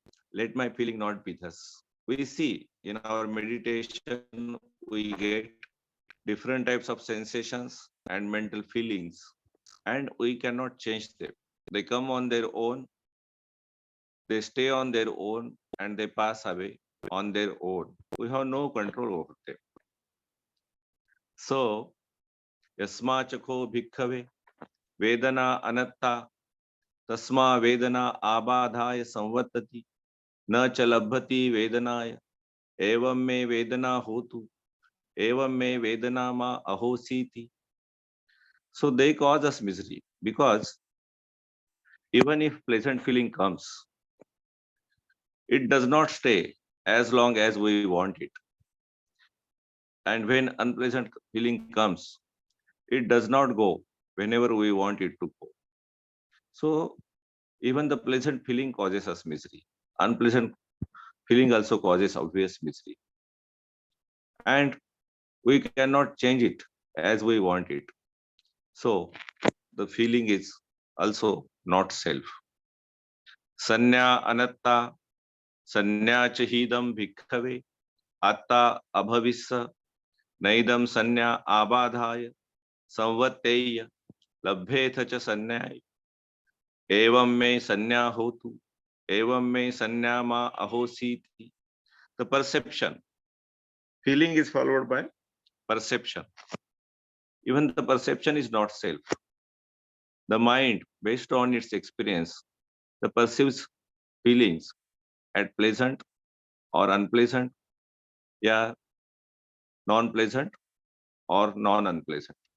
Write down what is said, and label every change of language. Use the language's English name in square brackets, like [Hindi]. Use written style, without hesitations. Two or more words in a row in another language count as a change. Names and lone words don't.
[English] Let my feeling not be thus. We see in our meditation, we get different types of sensations and mental feelings, and we cannot change them. They come on their own, they stay on their own, and they pass away on their own. We have no control over them. So, [Pali] yasmachako bhikkhave vedana anatta tasma vedana abadhaya samvattati na chalabhati vedanaya evam me vedana hotu evam me vedana ma ahositi. [English] So they cause us misery because even if pleasant feeling comes, it does not stay as long as we want it. And when unpleasant feeling comes, it does not go whenever we want it to go. So even the pleasant feeling causes us misery. Unpleasant feeling also causes obvious misery. And we cannot change it as we want it. So the feeling is also not self. [Pali] Sanya anatta, sanya chahidam bhikkhave, atta abhavissa, naidam sanya abadhaya, samvatteya, labhetha cha sanyaya, evam me sanya hotu, evam me sanya ma ahositi. [English] The perception. Feeling is followed by perception. Even the perception is not self. The mind, based on its experience, the perceives feelings at pleasant or unpleasant, yeah, non-pleasant or non-unpleasant.